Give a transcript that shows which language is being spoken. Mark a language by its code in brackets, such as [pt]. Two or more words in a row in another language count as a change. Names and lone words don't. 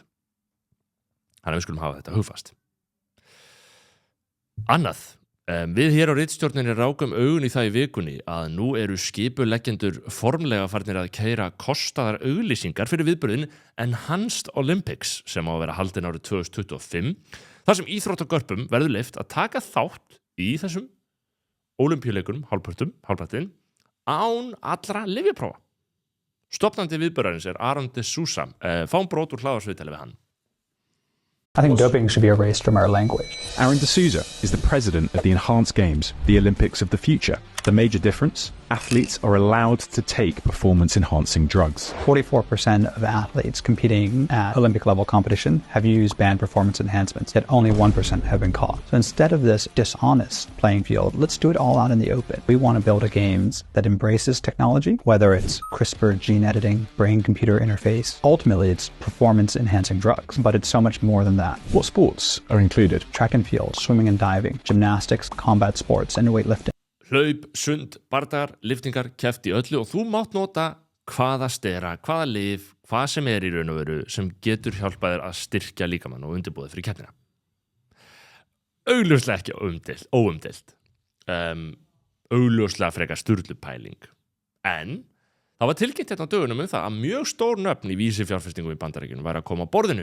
[is] Þannig að við skulum hafa þetta hugfast. Annað, við hér á ritstjórninni rákum augun í það í vikunni að nú eru skipuleggjendur formlega farnir að keyra kostaðar auglýsingar fyrir viðburðin Enhanced Olympics sem á að vera haldin árið 2025, þar sem íþróttagörpum verður leyft að taka þátt í þessum ólympíuleikunum, hálfpartinn, án allra lyfjaprófa. Stofnandi viðburðarins Aron de Sousa. Fáum brot úr hlaðarsviðtali við hann. [en] I think doping should be erased from our language. Aron de Sousa is the president of the Enhanced Games, the Olympics of the future. The major difference? Athletes are allowed to take performance-enhancing drugs. 44% of athletes competing at Olympic level competition have used banned performance enhancements, yet only 1% have been caught. So instead of this dishonest playing field, let's do it all out in the open. We want to build a games that embraces technology, whether it's CRISPR gene editing, brain-computer interface. Ultimately, it's performance-enhancing drugs, but it's so much more than that. What sports are included? Track and field, swimming and diving, gymnastics, combat sports, and weightlifting. [is] Hlaup, sund, bardagar, liftingar, keppt í öllu og þú mátt nota hvaða stera, hvaða lyf, hvað sem í raun og veru sem getur hjálpað þér að styrkja líkamann og undirbúið fyrir keppnina. Augljóslega ekki óumdeilt. Augljóslega frekar sturlupæling. En það var tilkynnt hérna á dögunum það að mjög stór nöfn í vísifjárfestingum í Bandaríkjunum væri að koma á borðinu.